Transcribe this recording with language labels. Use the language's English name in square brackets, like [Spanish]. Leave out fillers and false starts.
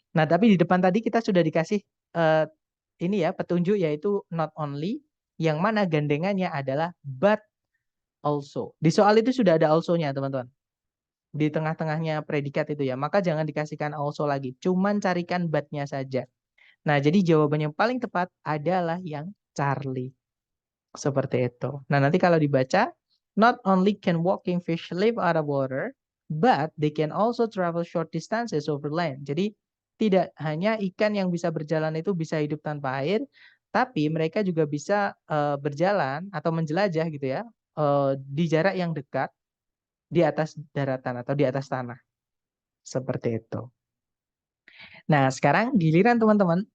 [Indonesian] Nah, tapi di depan tadi kita sudah dikasih eh, ini ya petunjuk yaitu not only, yang mana gandengannya adalah but also. Di soal itu sudah ada also-nya, teman-teman. Di tengah-tengahnya predikat itu ya, maka jangan dikasihkan also lagi, cuman carikan but-nya saja. Nah, jadi jawaban yang paling tepat adalah yang Charlie. Seperti itu. Nah, nanti kalau dibaca, [English] not only can walking fish live out of water, but they can also travel short distances over land. [Indonesian] Jadi, tidak hanya ikan yang bisa berjalan itu bisa hidup tanpa air, tapi mereka juga bisa berjalan atau menjelajah gitu ya, di jarak yang dekat di atas daratan atau di atas tanah. Seperti itu. Nah, sekarang giliran teman-teman.